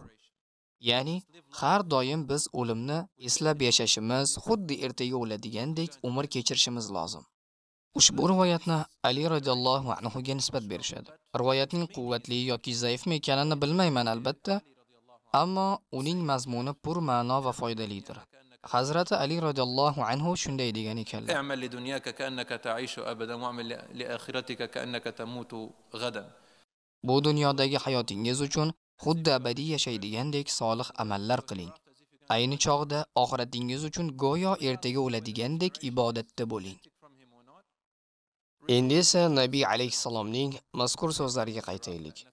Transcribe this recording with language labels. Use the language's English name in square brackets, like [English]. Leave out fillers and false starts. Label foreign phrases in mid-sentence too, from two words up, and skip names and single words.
[Uzbek] Ya'ni har doim biz o'limni eslab yashashimiz, xuddi ertaga o'ladigandek umr kechirishimiz lozim. Ushbu rivoyatni Ali [Arabic] رضي الله عنه [Uzbek] ga nisbat berishadi. Rivoyatning quvvatli yoki zaifmi ekanini bilmayman albatta, ammo uning mazmuni pur ma'no va foydalidir. Hazrati Ali [Arabic] رضي الله عنه [Uzbek] shunday degan ekanlar: [Arabic] اعمل لدنياك كأنك تعيش أبدا واعمل لآخرتك كأنك تموت غدا. [Uzbek] Bu dunyodagi hayotingiz uchun xuddi abadiy yashaydigandek solih amallar qiling. Ayni chog'da oxiratingiz uchun go'yo ertaga o'ladigandek ibodatda bo'ling. Endi esa Nabiy alayhisalomning mazkur so'zlariga qaytaylik.